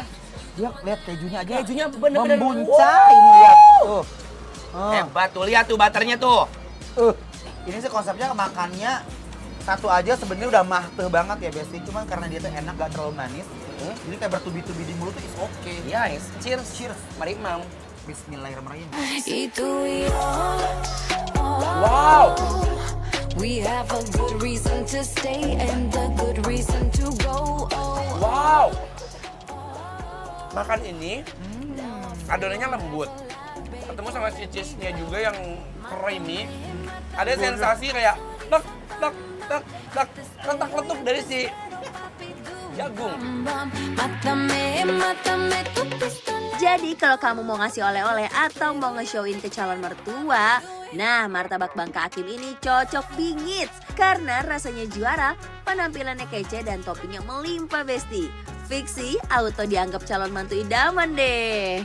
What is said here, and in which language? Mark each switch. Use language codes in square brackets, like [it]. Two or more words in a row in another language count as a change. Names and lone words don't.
[id] Dia lihat kejunya aja. Kejunya bener-bener membuncah ini lihat. Tuh. Hebat tuh, lihat tuh butternya tuh. Ini sih konsepnya makannya satu aja sebenarnya udah mahteh banget ya Besti. Cuman karena dia tuh enak gak terlalu manis. Jadi kayak bertubi-tubi di mulut tuh [en] is okay. Yes, cheers. Cheers. [id] Mari Mam. [ar] Bismillahirrahmanirrahim. [en] Wow. We have a good reason to stay and a good reason to go. Wow. [id] Makan ini adonannya lembut. Ketemu sama si cheese-nya juga yang creamy. Ada sensasi kayak tek tek tek tek letak-letuk dari si jagung. [es] Mátame, mátame tu pistola. [id] Jadi kalau kamu mau ngasih oleh-oleh atau mau nge-showin ke calon mertua, nah martabak Bangka Akim ini cocok bingit karena rasanya juara, penampilannya kece dan toppingnya melimpah Besti. Fiksi auto dianggap calon mantu idaman deh.